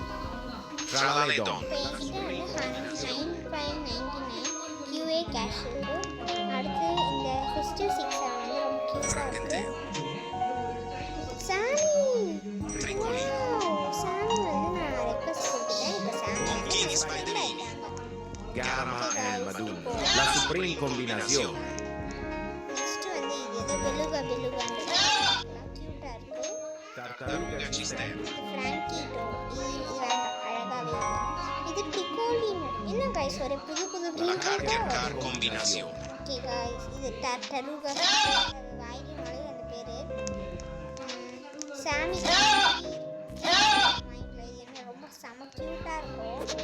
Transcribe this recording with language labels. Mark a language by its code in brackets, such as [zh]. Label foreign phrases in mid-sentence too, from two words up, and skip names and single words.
[ta] இப்போ என்கிட்ட வந்து 9.99 QA கேஷ் இருக்குது. அடுத்து இந்த ஃபெஸ்டிவ் 6 வந்து ரொம்ப க்யூட்டாக இருக்குது. சாமி வந்து நான் ரெக்வஸ்ட் கொடுத்துட்டேன். இப்போ சாமி La supreme combinación. Next வந்து இது beluga க்யூட்டா இருக்கு. Tartaruga cisterna. Frankito அழகாவே. இது பிகோலின். என்ன गाइस, ஒரு புது Combinación. [en] okay guys, [ta] இது tartaruga. வாயிலே நுழைய அந்த பேரு. சாமி மைண்ட்ல இது என்ன ரொம்ப செம க்யூட்டா இருக்கும்.